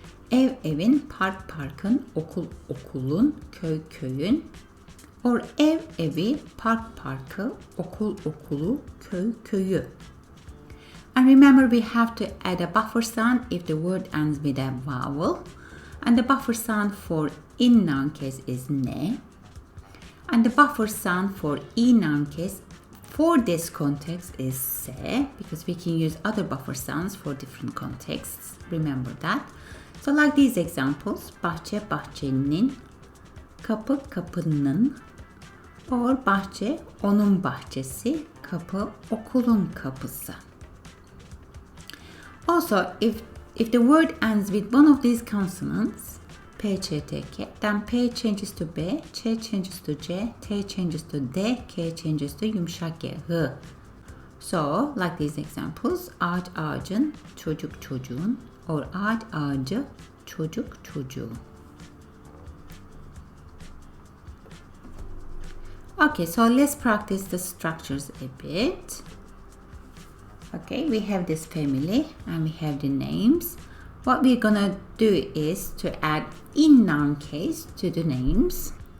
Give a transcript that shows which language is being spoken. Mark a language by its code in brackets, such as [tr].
[tr] Ev evin, park parkın, okul okulun, köy köyün. Or ev evi, park parkı, okul okulu, köy köyü. [en] And remember, we have to add a buffer sound if the word ends with a vowel. And the buffer sound for in noun case is ne. And the buffer sound for e noun case for this context is se, because we can use other buffer sounds for different contexts. Remember that. So like these examples, [tr] bahçe bahçenin, kapı kapının, [en] or [tr] bahçe onun bahçesi, kapı okulun kapısı. [en] Also, if the word ends with one of these consonants, P, Ç, T, K, then P changes to B, Ç changes to C, T changes to D, K changes to yumuşak G, H. So, like these examples, [tr] ağaç ağacın, çocuk çocuğun, [en] or [tr] ağaç ağacı, çocuk çocuğu. [en] Okay, so let's practice the structures a bit. Okay, we have this family and we have the names. What we're gonna do is to add in noun case to the names.